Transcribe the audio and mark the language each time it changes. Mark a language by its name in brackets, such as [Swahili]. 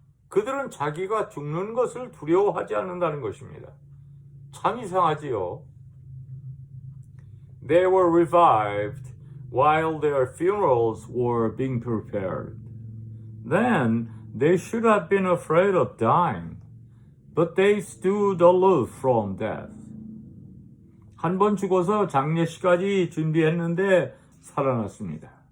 [Korean] 그들은 자기가 죽는 것을 두려워하지 않는다는 것입니다. 참 이상하지요. [English] They were revived while their funerals were being prepared. Then they should have been afraid of dying, but they stood aloof from death. [Korean] 한 번 죽어서 장례식까지 준비했는데 살아났습니다.